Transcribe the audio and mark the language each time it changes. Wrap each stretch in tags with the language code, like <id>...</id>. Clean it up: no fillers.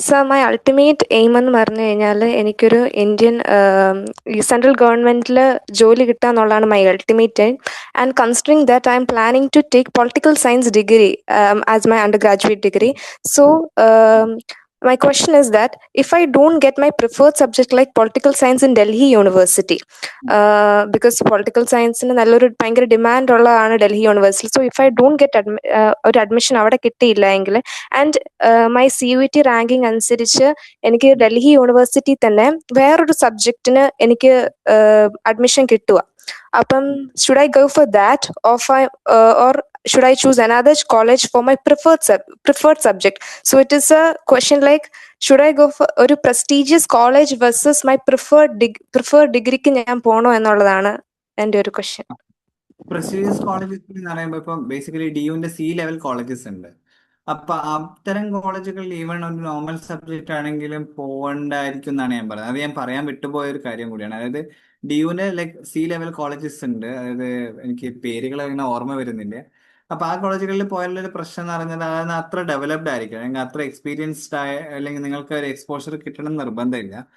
<ml>my ultimate aim എന്ന് പറഞ്ഞു കഴിഞ്ഞാൽ എനിക്കൊരു ഇന്ത്യൻ ഈ സെൻട്രൽ ഗവൺമെന്റിൽ ജോലി കിട്ടുക എന്നുള്ളതാണ് my ultimate aim.</ml> <en>And considering that I am planning to take political science degree as my undergraduate degree. So my question is that if I don't get my preferred subject like political science in Delhi University, because political science ന് നല്ലൊരു ഭയങ്കര demand ഉള്ളതാണ് Delhi University.</en> <ml>So if I don't get ഒരു admission അവിടെ കിട്ടിയില്ല എങ്കിൽ, and my CUET ranking അനുസരിച്ച് എനിക്ക് ഡൽഹി യൂണിവേഴ്സിറ്റി തന്നെ വേറൊരു സബ്ജക്റ്റിന് എനിക്ക് അഡ്മിഷൻ കിട്ടുക, അപ്പം should I go for that, or should I choose another college for my preferred subject?</ml> <en>So it is a question like, should I go for ഒരു prestigious college versus my preferred ഡിഗ്രിക്ക് ഞാൻ പോണോ എന്നുള്ളതാണ് എൻ്റെ ഒരു ക്വസ്റ്റ്യൻ.</en> <ml>Prestigious colleges എന്ന് പറയുമ്പോൾ ഇപ്പം ബേസിക്കലി ഡിയുവിന്റെ C-level കോളേജസ് ഉണ്ട്. അപ്പൊ അത്തരം കോളേജുകളിൽ ഈവൺ ഒരു നോർമൽ സബ്ജക്റ്റ് ആണെങ്കിലും പോകണ്ടായിരിക്കും എന്നാണ് ഞാൻ പറയുന്നത്. അത് ഞാൻ പറയാൻ വിട്ടുപോയ ഒരു കാര്യം കൂടിയാണ്. അതായത് ഡിയുവിന്റെ ലൈക്ക് C-level കോളേജസ് ഉണ്ട്. അതായത് എനിക്ക് പേരുകൾ അങ്ങനെ ഓർമ്മ വരുന്നില്ല. അപ്പൊ ആ കോളേജുകളിൽ പോയാലുള്ള ഒരു പ്രശ്നം എന്ന് പറഞ്ഞാൽ അതായത് അത്ര ഡെവലപ്ഡ് ആയിരിക്കും, അല്ലെങ്കിൽ അത്ര എക്സ്പീരിയൻസ്ഡ് ആയ, അല്ലെങ്കിൽ നിങ്ങൾക്ക് ഒരു എക്സ്പോഷർ കിട്ടണം എന്ന് നിർബന്ധമില്ല.</ml>